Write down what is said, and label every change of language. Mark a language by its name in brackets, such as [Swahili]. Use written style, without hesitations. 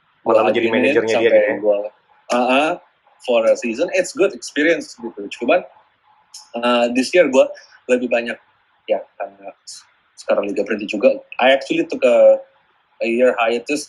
[Indonesian] menjadi manajernya dia gitu ya. [English] For a season, it's good experience gitu. [Indonesian] Cuman [English] this year [Indonesian] gue lebih banyak ya karena sekarang Liga berhenti juga. [English] I actually took a year hiatus.